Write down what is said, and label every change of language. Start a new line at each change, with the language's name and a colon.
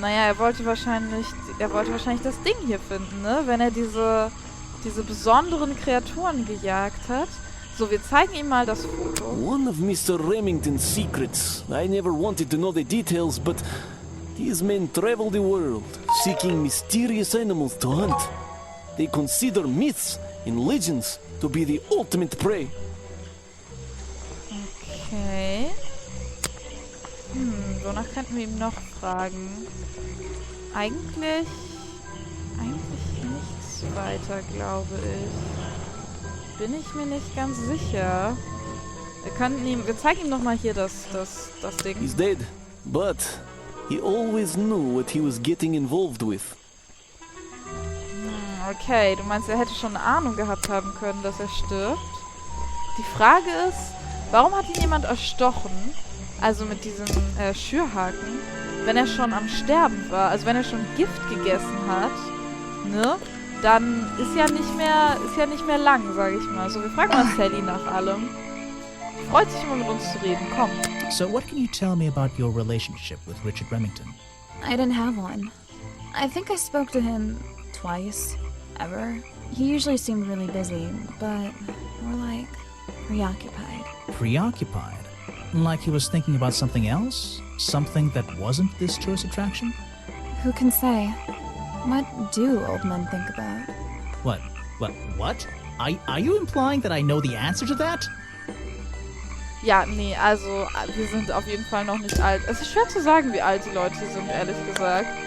German: Naja, er wollte wahrscheinlich das Ding hier finden, ne? Wenn er diese besonderen Kreaturen gejagt hat. So, wir zeigen ihm mal das Foto.
English: One of Mr. Remington's secrets. I never wanted to know the details, but these men travel the world, seeking mysterious animals to hunt. They consider myths and legends to be the ultimate prey. Okay.
German: Wonach könnten wir ihm noch fragen? Eigentlich nichts weiter, glaube ich. Bin ich mir nicht ganz sicher. Wir zeigen ihm nochmal hier das Ding.
English: He's dead, but he always knew what he was getting involved with.
German: Okay, du meinst, er hätte schon eine Ahnung gehabt haben können, dass er stirbt? Die Frage ist, warum hat ihn jemand erstochen? Also mit diesem Schürhaken, wenn er schon am Sterben war, also wenn er schon Gift gegessen hat, ne? Dann ist ja nicht mehr lang, sage ich mal. So, wir fragen mal Sally nach allem. Freut sich immer mit uns zu reden, komm.
English: So what can you tell me about your relationship with Richard Remington? I didn't have one. I think I spoke to him twice, ever. He usually seemed really busy, but more like preoccupied. Preoccupied? Like he was thinking about something else? Something that wasn't this tourist attraction? Who can say? What do old men think about? What? Are you implying that I know the answer to that?
German: Ja, nee, also wir sind auf jeden Fall noch nicht alt. Es ist schwer zu sagen, wie alt die Leute sind, ehrlich gesagt.